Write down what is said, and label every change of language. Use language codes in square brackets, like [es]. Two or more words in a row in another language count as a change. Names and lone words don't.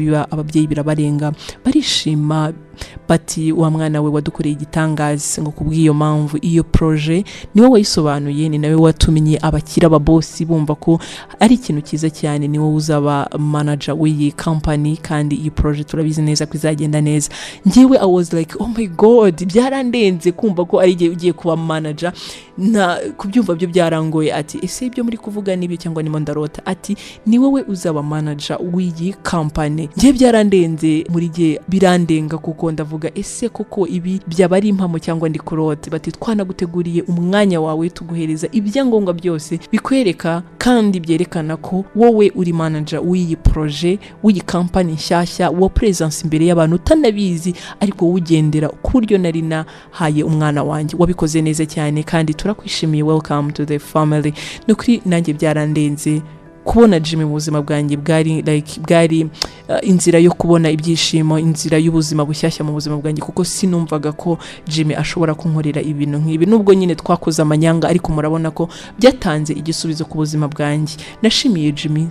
[rw] biba ababyeyi birabarenga barishima bati wa mwana we wadukoreye igitangaza ngo kubw'iyo mpamvu iyo projet niwe wayisobanuye ni nawe watumenye abakira ababosi bumva ko ari ikintu cyiza cyane niwe uzaba manager w'iyi company kandi iyi projet turabizi neza ko izagenda neza njyewe [en] I was like oh my god [rw] byarandenze kumva ko ari igihe ugiye kuba manager na kubyumva byo byarangoye ati ese ibyo muri kuvuga nibi cyangwa nimo ndarota ati ni wowe uzaba manager w'iyi company njye byarandenze muri gihe birandenga kuko ndavuga ese koko ibi byaba ari impamo cyangwa ndi kurota bati twanaguteguriye umwanya wawe tuguhereza ibyangombwa byose bikwereka kandi byerekana ko wowe uri manager w'iyi projet w'iyi company nshyashya wo presence imbere y'abantu utanabizi ariko ugendera ku buryo nari nahaye umwana wanjye wabikoze neza cyane kandi turakwishimiye [en] welcome to the family [rw] no kuri nanjye byarandenze kubona Jimmy mu buzima bwanjye bwari inzira yo kubona ibyishimo inzira y'ubuzima bushyashya mu buzima bwanjye kuko sinumvaga ko Jimmy ashobora kunkorera ibintu nk'ibi nubwo nyine twakoze amanyanga ariko murabona ko byatanze igisubizo ku buzima bwanjye nashimiye Jimmy